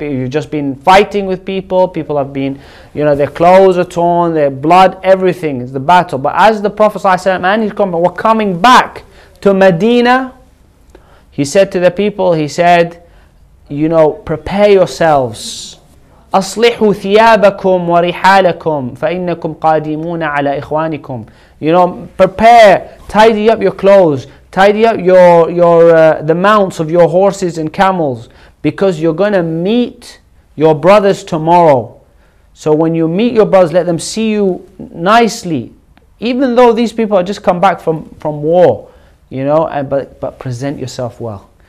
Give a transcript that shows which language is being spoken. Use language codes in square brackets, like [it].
[en] You've just been fighting with people. People have been, you know, their clothes are torn, their blood, everything is the battle. But as the Prophet ﷺ and his companions were coming back to Medina, he said to the people, he said, you know, prepare yourselves. [ar] أصلحوا ثيابكم ورحالكم فإنكم قادمون على إخوانكم. [en] You know, prepare, tidy up your clothes, tidy up the mounts of your horses and camels, because you're going to meet your brothers tomorrow. So when you meet your brothers, let them see you nicely, even though these people have just come back from war, you know, but present yourself well.